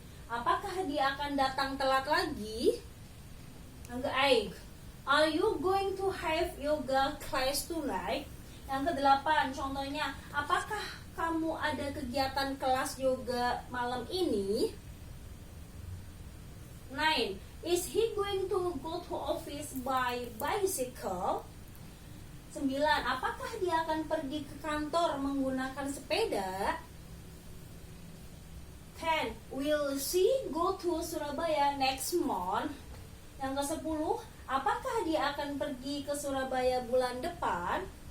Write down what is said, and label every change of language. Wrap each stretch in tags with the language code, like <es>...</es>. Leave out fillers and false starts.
<id>Apakah dia akan datang telat lagi? Yang ke-8.</id> <en>Are you going to have yoga class tonight?</en> <id>Yang ke-8, contohnya, apakah kamu ada kegiatan kelas yoga malam ini? 9.</id> <en>Is he going to go to office by bicycle? 9.</en> <id>Apakah dia akan pergi ke kantor menggunakan sepeda? 10.</id> <en>Will she go to Surabaya next month?</en> <id>Yang ke-10, apakah dia akan pergi ke Surabaya bulan depan?</id>